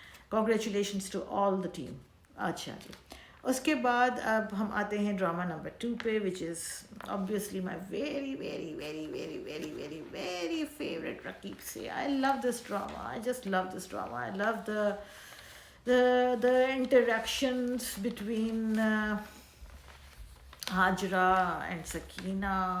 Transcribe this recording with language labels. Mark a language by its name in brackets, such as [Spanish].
[English] Congratulations to all the team. [Urdu] اچھا جی، اس کے بعد اب ہم آتے ہیں ڈرامہ نمبر 2 پہ، [English] which is obviously my very very very very very very very favorite [Urdu] رقیب سے. [English] I love this drama. I just love this drama. I love the interactions between Hajra and Sakina.